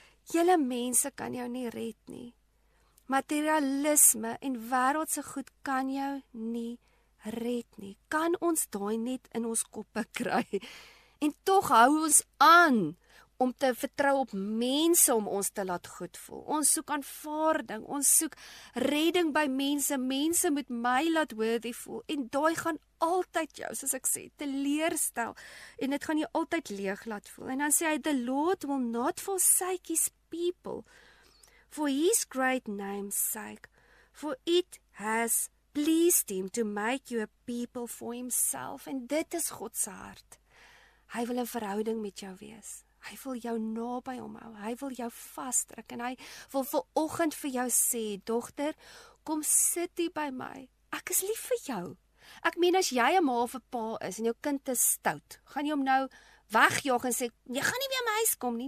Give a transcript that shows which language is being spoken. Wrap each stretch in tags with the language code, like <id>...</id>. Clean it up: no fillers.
<af>Julle mense kan jou nie red nie. Materialisme en wêreldse goed kan jou nie red nie. Kan ons daai net in ons koppe kry? En tog hou ons aan om te vertrou op mense om ons te laat goed voel. Ons soek aanvaarding, ons soek redding by mense. Mense moet my laat worthy voel. En daai gaan altyd jou, soos ek sê, teleurstel. En dit gaan jou altyd leeg laat voel. En dan sê hy,</af> <en>the Lord will not forsake his people for his great name's sake, for it has pleased him to make you a people for himself.</en> <af>En dit is God se hart. Hy wil 'n verhouding met jou wees. Hy wil jou naby hom hou. Hy wil jou vasdruk en hy wil vanoggend vir jou sê, dogter, kom sit hier by my. Ek is lief vir jou. Ek meen as jy 'n ma of 'n pa is en jou kind is stout, gaan jy hom nou wegjaag en sê, jy gaan nie weer my huis kom nie.</af>